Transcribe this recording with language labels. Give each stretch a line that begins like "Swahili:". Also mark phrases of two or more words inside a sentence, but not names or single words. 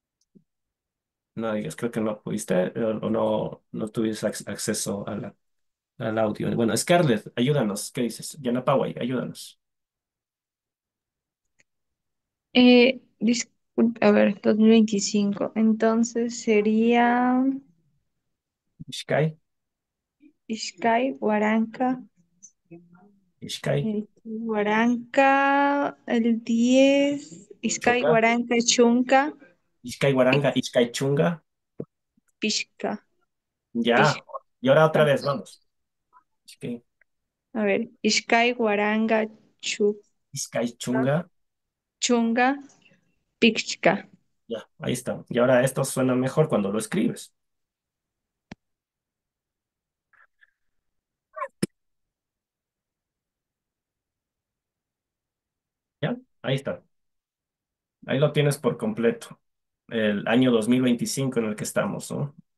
Spanish: No digas, creo que no pudiste o no tuviste acceso a la al audio. Bueno, Scarlett, ayúdanos. ¿Qué dices? Yanapaway, ayúdanos. Disculpe, a ver, 2025. Entonces sería
Quechua: Ishkai, Ixcay, Huaranca. Ishkai, Huaranca, el 10. Ixcay, Chunga, Huaranca, Chunca, Ishkai Waranga, Ishkai Chunga. Pixca,
Spanish: Ya.
Quechua: Pixca.
Spanish: Y ahora otra vez, vamos.
Quechua: Ishkai,
Spanish: A ver,
Quechua: Ixcay, Huaranga, Ishkai Chunga. Chunga, Pixca.
Spanish: Ya, ahí está. Y ahora esto suena mejor cuando lo escribes. Ya, ahí está. Ahí lo tienes por completo. El año 2025 en el que estamos, ¿no?